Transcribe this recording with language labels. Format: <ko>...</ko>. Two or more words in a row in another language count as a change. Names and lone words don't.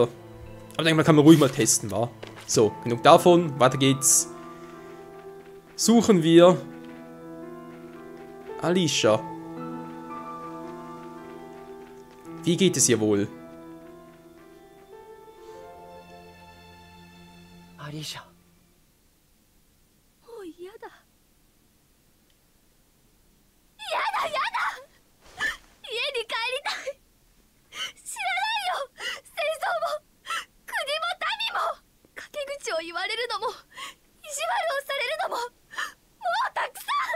<de>Aber ich denke mal, kann man ruhig mal testen, wa? So, genug davon, weiter geht's. Suchen wir Alicia. Wie geht es ihr wohl? Alicia.</de> <ja>Oh, 嫌だ。嫌だ、嫌だ。家に帰りたい。知らないよ。戦争も国も民も。陰口を言われるのも意地悪をされるのももうたくさん。</ja>